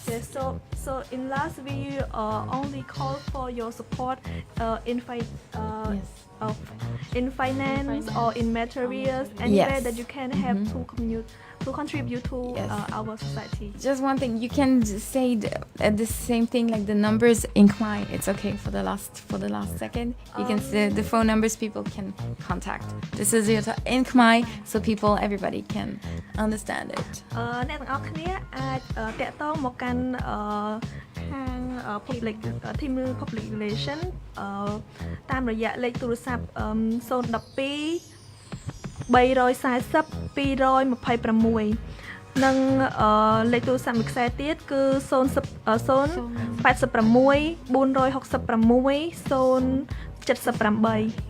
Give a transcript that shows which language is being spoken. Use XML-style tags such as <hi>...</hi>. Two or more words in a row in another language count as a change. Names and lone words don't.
<en>So in last we only call for your support in finance or in materials, anywhere that you can have to contribute to our society. Just one thing, you can say the same thing, like the numbers in Khmer. It's okay for the last second. You can say the phone numbers people can contact. This is in Khmer, so everybody can understand it.</en> <km>អ្នកទាំងអស់គ្នាអាចតាក់ទងមកកាន់ខាង</km> <en>public team public relation</en> <km>តាមរយៈលេខទូរស័ព្ទ 012 340 226 និងលេខទូរស័ព្ទមួយខ្សែទៀតគឺ 086 078</km>